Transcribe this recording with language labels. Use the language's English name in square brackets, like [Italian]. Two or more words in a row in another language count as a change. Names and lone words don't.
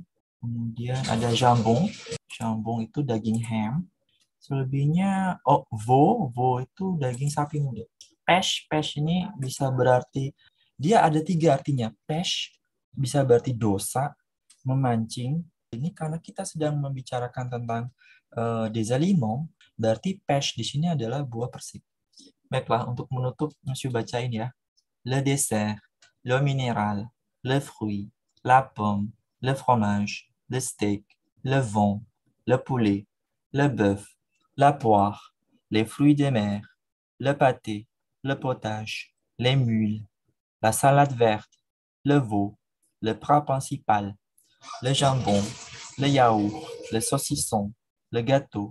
[Indonesian] Kemudian ada jambon. Jambon itu daging ham. Selebihnya, veau itu daging sapi muda. Pêche ini bisa berarti, dia ada 3 artinya. Pêche bisa berarti dosa, memancing. Ini karena kita sedang membicarakan tentang [French] des aliments, [Indonesian] berarti pêche di sini adalah buah persik. Baiklah, untuk menutup, Monsieur bacain ya. [French] Le dessert, l'eau minérale, le fruit, la pomme, le fromage, le steak, le vin, le poulet, le bœuf, la poire, les fruits de mer, le pâté, le potage, les mules, la salade verte, le veau, le plat principal, le jambon, le yaourt, le saucisson, le gâteau.